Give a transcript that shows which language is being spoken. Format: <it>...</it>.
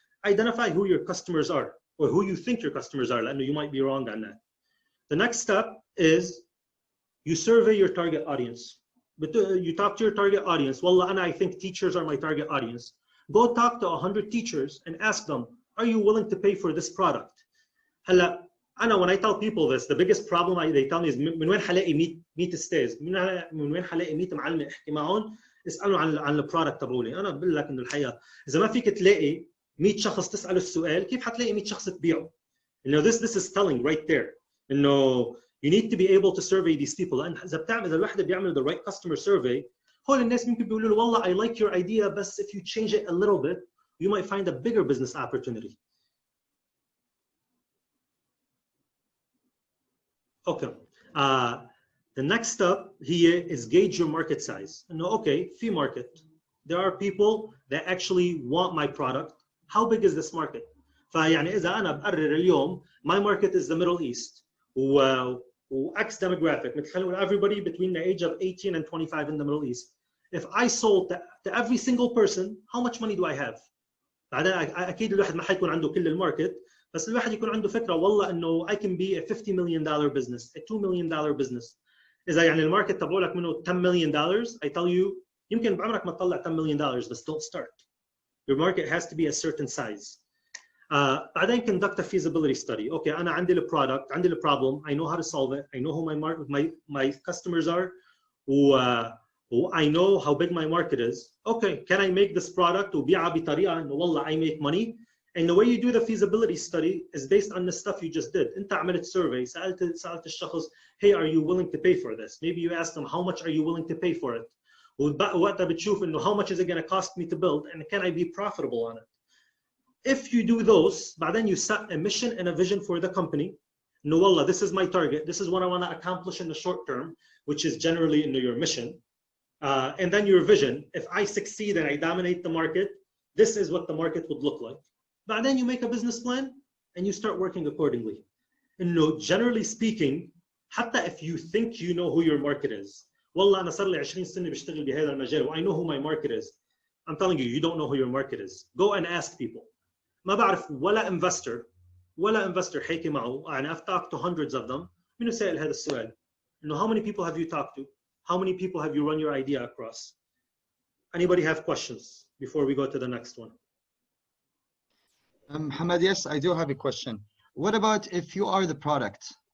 <en>Identify who your customers are or who you think your customers are. I know you might be wrong on that. The next step is you survey your target audience. But you talk to your target audience. Well, I think teachers are my target audience. Go talk to 100 teachers and ask them, are you willing to pay for this product?</en> <ar>هلا أنا</ar> <en>when I tell people this, the biggest problem they tell me is</en> <ar>من وين حلاقي 100 استاذ؟ من وين حلاقي 100 معلم احكي معهم؟ اسألوا عن البرودكت تبعولي. أنا بقول لك إنه الحقيقة إذا ما فيك تلاقي 100 شخص تسأله السؤال، كيف حتلاقي 100 شخص تبيعه؟</ar> <en>this is telling right there. إنه you need to be able to survey these people.</en> <ar>لأن إذا الواحد بيعمل</ar> <en>the right customer survey،</en> <ar>هول الناس ممكن بيقولوا له والله</ar> <en>I like your idea</en> <ar>بس</ar> <en>if you change it a little bit you might find a bigger business opportunity. Okay. The next step here is gauge your market size. No, okay, fee market. There are people that actually want my product. How big is this market?</en> <ar>فيعني إذا أنا بقرر اليوم</ar> <en>my market is the Middle East و X demographic</en> <ar>متخيل</ar> <en>everybody between the age of 18 and 25 in the Middle East. If I sold to every single person, how much money do I have?</en> <ar>بعدين أكيد الواحد ما حيكون عنده كل الماركت، بس الواحد يكون عنده فكرة والله إنه</ar> <en>I can be a $50 million business,</en> <ar>a $2 million business. إذا يعني الماركت تبعولك منه $10 million,</ar> <en>I tell you</en> <ar>يمكن بعمرك ما تطلع $10 million بس</ar> <en>don't start. Your market has to be a certain size. بعدين conduct a feasibility study. Okay,</en> <ar>أنا عندي البرودكت، عندي البروبلم,</ar> <en>I know how to solve it, I know who my customers are, I know how big my market is. Okay, can I make this product</en> <ar>وبيعها بطريقة إنه والله</ar> <en>I make money? And the way you do the feasibility study is based on the stuff you just did.</en> <ar>أنت عملت</ar> <en>survey,</en> <ar>سألت الشخص,</ar> <en>hey, are you willing to pay for this? Maybe you ask them, how much are you willing to pay for it?</en> <ar>وقتها بتشوف إنه</ar> <en>how much is it going to cost me to build and can I be profitable on it? If you do those, بعدين you set a mission and a vision for the company. No, wallah, this is my target. This is what I want to accomplish in the short term, which is generally your mission. And then your vision. If I succeed and I dominate the market, this is what the market would look like. بعدين you make a business plan and you start working accordingly. And no, generally speaking, حتى if you think you know who your market is.</en> <ar>والله أنا صار لي 20 سنة بشتغل بهذا المجال و</ar> <en>I know who my market is. I'm telling you, you don't know who your market is. Go and ask people.</en> <ar>ما بعرف ولا investor حكي معه.</ar> <en>يعني I've talked to hundreds of them.</en> <ar>منو سأل هذا السؤال؟</ar> <en>إنه how many people have you talked to? How many people have you run your idea across? Anybody have questions before we go to the next one? Mohamad, yes, I do have a question. What about if you are the product?</en>